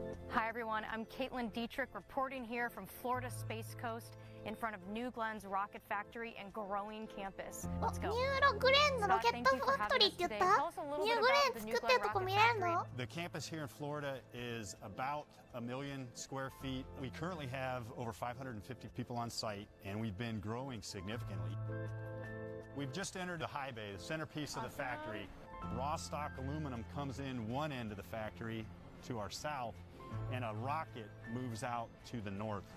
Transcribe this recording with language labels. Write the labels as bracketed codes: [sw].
[en] Hi everyone, I'm Caitlin Dietrich reporting here from Florida Space Coast in front of New Glenn's rocket factory and growing campus. Let's go. [ja] ニューグレーンのロケットファクトリーって言った？ニューグレーン作ってるとこ見れるの？ [en] The campus here in Florida is about 1 million square feet. We currently have over 550 people on site, and we've been growing significantly. We've just entered the high bay, the centerpiece of the factory. Raw stock aluminum comes in one end of the factory to our south, and a rocket moves out to the north.